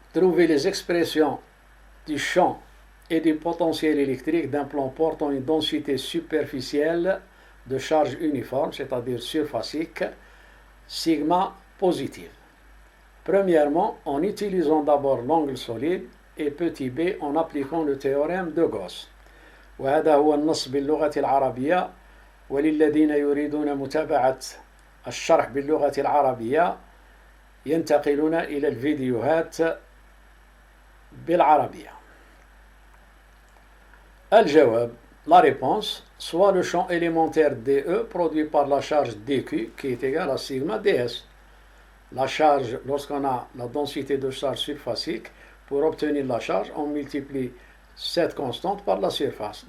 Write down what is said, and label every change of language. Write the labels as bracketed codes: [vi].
[fr] Trouver les expressions du champ et du potentiel électrique d'un plan portant une densité superficielle de charge uniforme, c'est-à-dire surfacique, sigma positive. Premièrement, en utilisant d'abord l'angle solide et petit b en appliquant le théorème de Gauss. [ar] وهذا هو النص باللغة العربية، وللذين يريدون متابعة الشرح باللغة العربية ينتقلون إلى الفيديوهات بالعربية. [fr] الجواب، la réponse, soit le champ élémentaire DE produit par la charge DQ qui est égale à sigma ds. La charge, lorsqu'on a la densité de charge surfacique, pour obtenir la charge, on multiplie cette constante par la surface.